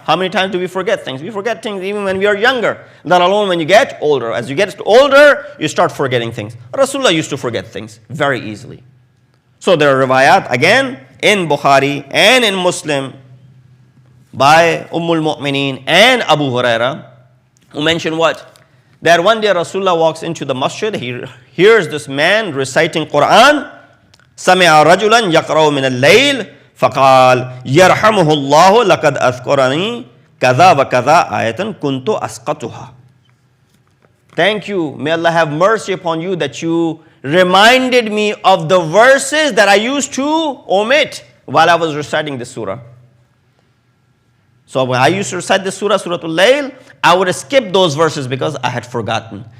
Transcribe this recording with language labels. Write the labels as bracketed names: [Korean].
[English] How many times do we forget things? We forget things even when we are younger, let alone when you get older. As you get older, you start forgetting things. Rasulullah used to forget things very easily. So there are riwayat, again, in Bukhari and in Muslim, by al-Mu'mineen and Abu Huraira, who mention what? That one day Rasulullah walks into the masjid, he hears this man reciting Quran, [Arabic] سَمِعَ رَجُلًا يَقْرَأُ مِنَ اللَّيْلِ فَقَالَ يَرْحَمُهُ اللَّهُ لَقَدْ أَذْكُرَنِي كَذَا وَكَذَا آيَةً كُنْتُ أَسْقَطُهَا. [English] Thank you, may Allah have mercy upon you that you reminded me of the verses that I used to omit while I was reciting this surah. So when I used to recite this surah, Surah Al-Layl, I would skip those verses because I had forgotten.